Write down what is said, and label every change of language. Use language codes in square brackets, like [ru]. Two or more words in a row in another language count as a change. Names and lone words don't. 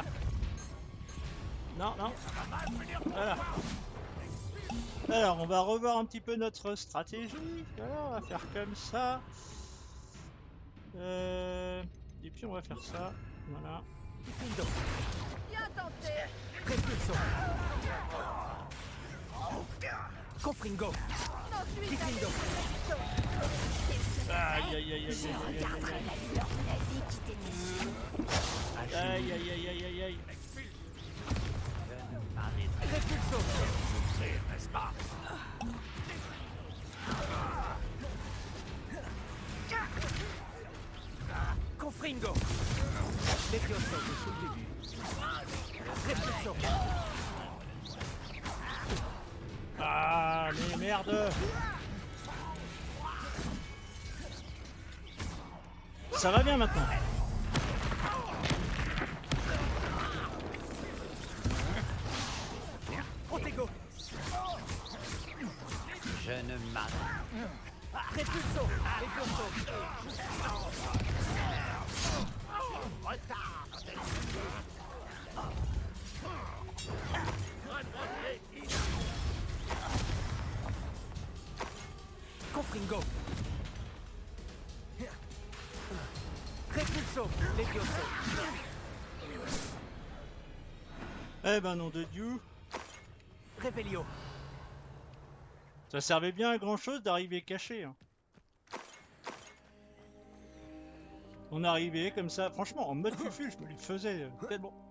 [fr] Ah. Non, non. Voilà. Alors, on va revoir un petit peu notre stratégie. Voilà, on va faire comme ça. Et puis on va faire ça. Voilà. Bien tenté. Repulso. Confringo. Kifindo. Aïe aïe aïe aïe aïe aïe aïe aïe aïe aïe aïe. Repulso. N'est-ce pas? Confringo. Levioso depuis le début. Repulso. Ah mais merde. Ça va bien maintenant. Protego. Je ne m'arrête. Repulso. Levioso. Confringo. Repulso. Levioso. Eh ben nom de Dieu. Revelio. Ça servait bien à grand chose d'arriver caché. Hein. On arrivait comme ça, franchement en mode fufu, je me le faisais tellement.